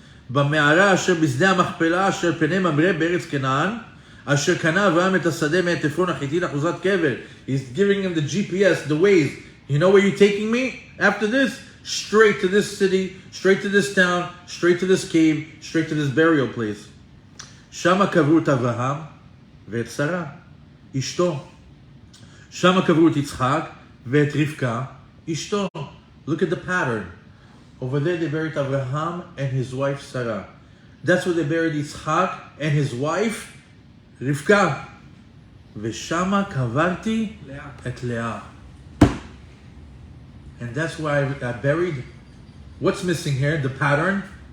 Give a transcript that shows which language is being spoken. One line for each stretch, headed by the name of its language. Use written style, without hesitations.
Hebrew: במערה אשר בשדה המכפלה אשר פני ממרא בארץ כנען אשר קנה אברהם את השדה מאת עפרון החיתי לאחוזת קבר.
English: He's giving him the GPS, the ways. You know where you're taking me? After this, straight to this city, straight to this town, straight to this cave, straight to this burial place.
Hebrew: שמה קברו את אברהם ואת שרה, אשתו. שמה קברו את יצחק ואת רבקה, אשתו.
English: Look at the pattern. Over there they buried Abraham and his wife Sarah. That's where they buried Yitzchak and his wife Rivka.
Hebrew: Veshama kavarti et Leah.
English: And that's why I buried. What's missing here? The pattern.